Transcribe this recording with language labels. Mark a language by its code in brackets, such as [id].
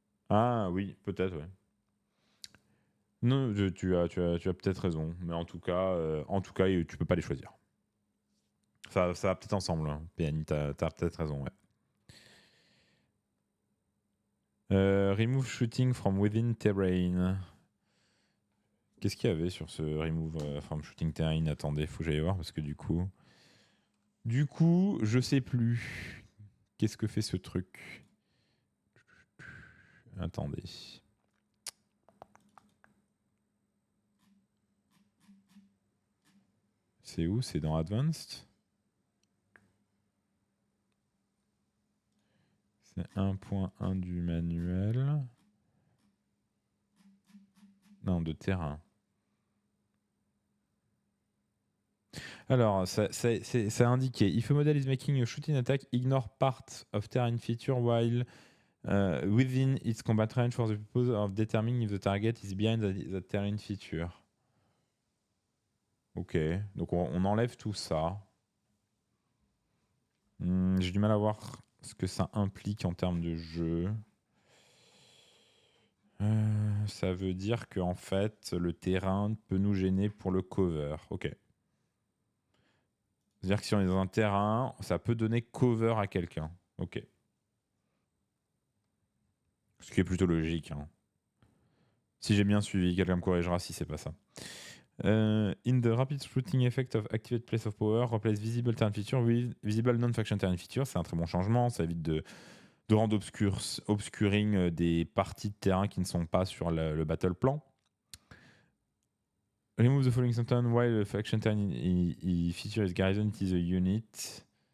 [fr] Ah oui, peut-être, ouais. Non, tu as peut-être raison, mais en tout cas, tu peux pas les choisir. Ça va peut-être ensemble, hein. PNI, t'as peut-être raison, ouais. [en] Remove shooting from within terrain. [fr] Qu'est-ce qu'il y avait sur ce [en] remove from shooting terrain? [fr] Attendez, faut que j'aille voir parce que du coup, je sais plus. Qu'est-ce que fait ce truc? Attendez. C'est où? C'est dans Advanced? C'est 1.1 du manuel. Non, de terrain. Alors, ça a indiqué [en] if a model is making a shooting attack, ignore part of terrain feature while within its combat range for the purpose of determining if the target is behind the terrain feature. [fr] Ok, donc on enlève tout ça. J'ai du mal à voir ce que ça implique en termes de jeu. Ça veut dire que en fait, le terrain peut nous gêner pour le cover. Ok. C'est-à-dire que si on est dans un terrain, ça peut donner cover à quelqu'un. Ok. Ce qui est plutôt logique. Hein. Si j'ai bien suivi, quelqu'un me corrigera si c'est pas ça. [en] In the rapid shooting effect of activate place of power, replace visible terrain feature with visible non-faction terrain feature. [fr] C'est un très bon changement. Ça évite de rendre obscuring des parties de terrain qui ne sont pas sur le battle plan. [en] Remove the following sentence while the faction terrain feature is garrison, it is a unit.